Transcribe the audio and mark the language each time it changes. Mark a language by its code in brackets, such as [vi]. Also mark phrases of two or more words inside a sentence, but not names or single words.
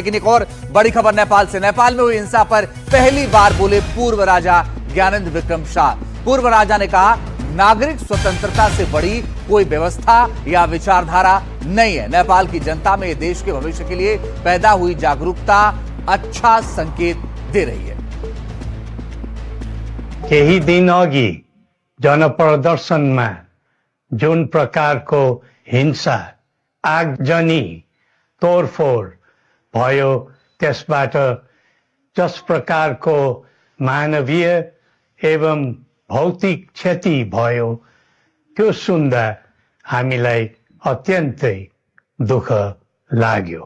[hi] लेकिन एक और बड़ी खबर नेपाल से। नेपाल में हुई हिंसा पर पहली बार बोले पूर्व राजा ज्ञानेन्द्र विक्रम शाह। पूर्व राजा ने कहा, नागरिक स्वतंत्रता से बड़ी कोई व्यवस्था या विचारधारा नहीं है। नेपाल की जनता में देश के भविष्य के लिए पैदा हुई जागरूकता अच्छा संकेत दे रही है। [ne] केही दिन अघि जनप्रदर्शन में जुन प्रकार को हिंसा, आगजनी, तोडफोड भयो, त्यसबाट जस प्रकार को मानवीय एवं भौतिक क्षति भयो, त्यो सुन्दा हामीलाई अत्यन्तै दुःख लाग्यो।